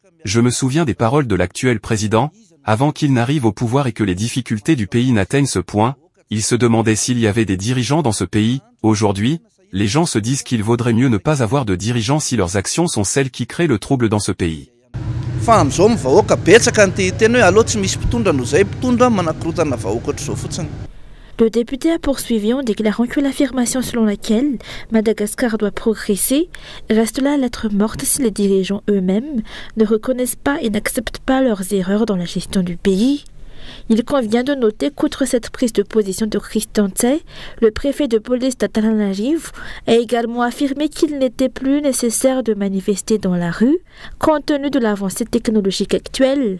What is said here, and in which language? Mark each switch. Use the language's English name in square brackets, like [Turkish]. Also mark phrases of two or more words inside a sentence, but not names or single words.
[French] Je me souviens des paroles de l'actuel président, avant qu'il n'arrive au pouvoir et que les difficultés du pays n'atteignent ce point, il se demandait s'il y avait des dirigeants dans ce pays. Aujourd'hui, les gens se disent qu'il vaudrait mieux ne pas avoir de dirigeants si leurs actions sont celles qui créent le trouble dans ce pays. [Malagasy] fa am'izao mivahoaka betsaka ny te-teny hoe aloha tsy misy mpitondra no zay mpitondra manakorotana vahoaka ohatr'izao fotsiny. [French] Le député a poursuivi en déclarant que l'affirmation selon laquelle Madagascar doit progresser reste là à lettre morte si les dirigeants eux-mêmes ne reconnaissent pas et n'acceptent pas leurs erreurs dans la gestion du pays. Il convient de noter qu'outre cette prise de position de Christian Tsay, le préfet de police d'Antananarivo a également affirmé qu'il n'était plus nécessaire de manifester dans la rue compte tenu de l'avancée technologique actuelle.